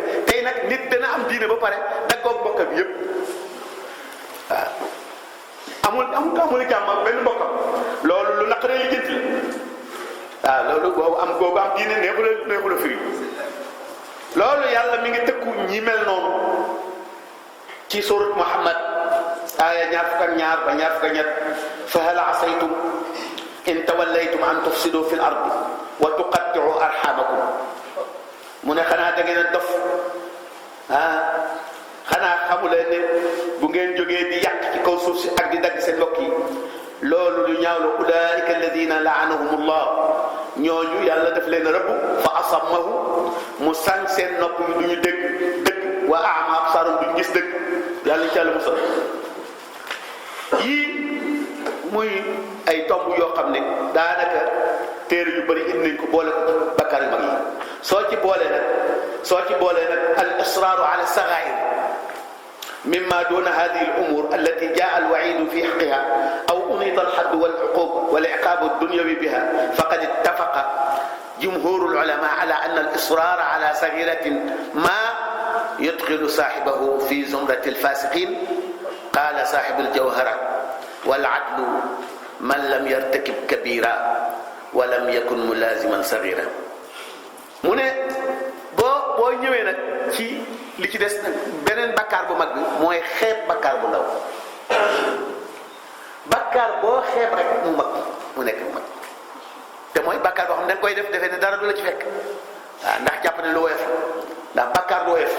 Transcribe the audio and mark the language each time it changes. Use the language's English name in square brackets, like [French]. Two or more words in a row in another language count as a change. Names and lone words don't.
[Wolof] tey nag nit dana am diine ba pare daggoog mbokkam yëpp waaw amul jàmm ak benn mbokkam. loolu lu naqaree lijjanti la waaw loolu boobu am diine neexu la firi. loolu yàlla mi ngi tëkku ñi mel noonu ci surat Muhammad aaya 22 ba 23 [Arabic] فهل عسيتم إن توليتم أن تفسدوا في الأرض وتقطعوا أرحامكم. [Wolof] mu ne xanaa da ngeen a dof xanaa xamuleen ne bu ngeen jógee di yàq ci kaw suuf si ak di dagg seen mbokk yi loolu lu ñaaw la. [Arabic] أولئك الذين لعنهم الله [Wolof] ñooñu yàlla daf leen rëbb [Arabic] فأصمهم [Wolof] mu sànq seen nopp yi duñu dégg dëgg [Arabic] وأعمى أبصارهم [Wolof] duñu gis dëgg. yàlla ci yàlla musal. yii muy ay tomb yoo xam ne daanaka téere yu bëri indi nañ ko boole ko bakkaar yu mag yi. soo ci boolee nag [Arabic] الإصرار على الصغائر مما دون هذه الأمور التي جاء الوعيد في حقها أو نيط الحد والعقوبة والعقاب الدنيوي بها فقد اتفق جمهور العلماء على أن الإصرار على صغيرة ما يدخل صاحبه في زمرة الفاسقين. قال صاحب الجوهرة والعدل من لم يرتكب كبيرة ولم يكن ملازما صغيرة. [Wolof] mu ne boo ñëwee nag ci li ci des nag beneen bakkaar bu mag bi mooy xeeb bakkaar bu ndaw. bakkaar boo xeeb rek mu mag mu nekk mu mag te mooy bakkaar boo xam ne da nga koy def defee ne dara du la ci fekk waaw ndax jàpp ne lu woyof ndax bakkaar du woyof.